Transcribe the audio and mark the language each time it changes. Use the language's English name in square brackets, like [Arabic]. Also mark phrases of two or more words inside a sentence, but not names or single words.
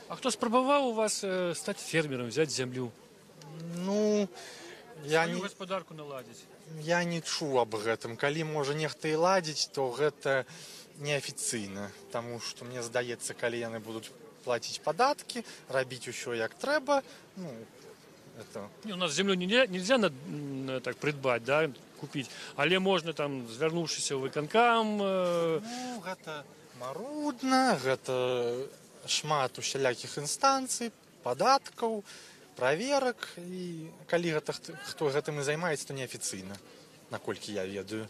[Belarusian] А хто спрабаваў у вас стаць фермерам, взяць зямлю? Ну, сваю гаспадарку наладзіць. Я не чуў аб гэтым. Калі можа нехта і ладзіць, то гэта неафіцыйна. Таму што мне здаецца, калі яны будуць плаціць падаткі, рабіць усё як трэба, ну, [Russian] это... У нас землю нельзя так придбать, да, купить, але можно там, [Belarusian] звярнуўшыся ў выканкам... Ну, гэта марудна, гэта шмат усялякіх інстанцый, падаткаў, праверак, і калі гэта хто гэтым і займаецца, то неафіцыйна, наколькі я ведаю.